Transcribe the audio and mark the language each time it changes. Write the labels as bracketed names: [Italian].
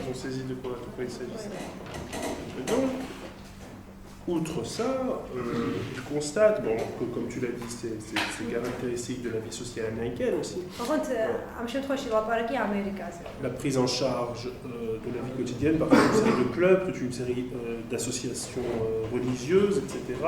[French] ils ont saisi de quoi il s'agissait. Donc, outre ça, je constate, bon, que comme tu l'as dit, c'est caractéristique de la vie sociale américaine aussi. [Georgian] ოღონდ ამ შემთხვევაში ლაპარაკი ამერიკაზე. [French] La prise en charge de la vie quotidienne par une série de clubs, toute une série d'associations religieuses, etc.